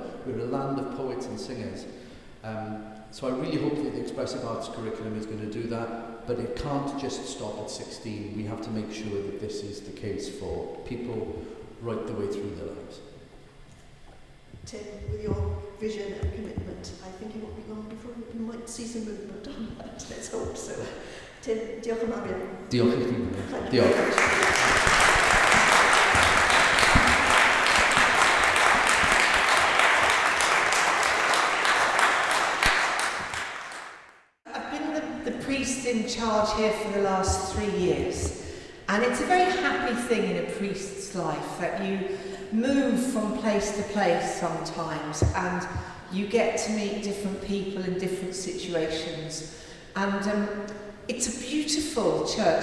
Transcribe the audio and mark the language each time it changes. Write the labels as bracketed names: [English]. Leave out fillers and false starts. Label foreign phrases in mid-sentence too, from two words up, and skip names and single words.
[English] We're a land of poets and singers. So I really hope that the expressive arts curriculum is going to do that, but it can't just stop at 16. We have to make sure that this is the case for people right the way through their lives. Tim, with your vision and commitment, I think it won't be long before we might see some movement on that. Let's hope so. Tim, [Welsh] diolch yn fawr iawn. Diolch i chdi. Diolch. [English] In charge here for the last 3 years, and it's a very happy thing in a priest's life that you move from place to place sometimes, and you get to meet different people in different situations, and it's a beautiful church.